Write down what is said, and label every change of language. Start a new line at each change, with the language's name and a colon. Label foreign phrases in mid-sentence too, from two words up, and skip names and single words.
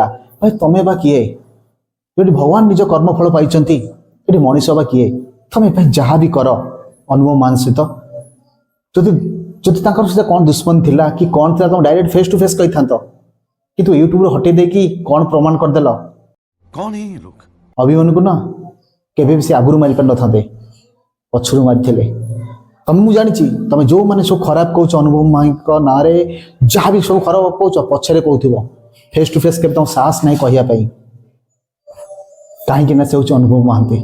Odia: ଭାଇ ତମେ ବା କିଏ? ଯଦି ଭଗବାନ ନିଜ କର୍ମଫଳ ପାଇଛନ୍ତି, ଏଠି ମଣିଷ ବା କିଏ? ତମେ ଭାଇ ଯାହା ବି କର ଅନୁଭବ ମାନ ସହିତ, ଯଦି ଯଦି ତାଙ୍କର ସହିତ କ'ଣ ଦୁଶ୍ମନ ଥିଲା କି କ'ଣ ଥିଲା, ତମେ
English: direct face to face
Odia: କହିଥାନ୍ତ। କିନ୍ତୁ ୟୁଟ୍ୟୁବରୁ ହଟେଇ ଦେଇକି କ'ଣ ପ୍ରମାଣ କରିଦେଲ?
Hindi: कौन है ये लोग?
Odia: ଅଭିମନ୍ୟୁକୁ ନା କେବେ ବି ସେ ଆଗରୁ ମାରିପାରିନଥାନ୍ତେ, ପଛରୁ ମାରିଥିଲେ। ତମେ ମୁଁ ଜାଣିଛି ତମେ ଯେଉଁମାନେ ସବୁ ଖରାପ କହୁଛ ଅନୁଭବ ମହାଙ୍କ ନାଁରେ, ଯାହା ବି ସବୁ ଖରାପ କହୁଛ ପଛରେ କହୁଥିବ,
English: face to face
Odia: କେବେ ତମ ସାହସ ନାହିଁ କହିବା ପାଇଁ। କାହିଁକି ନା ସେ ହେଉଛି ଅନୁଭବ ମହାନ୍ତି।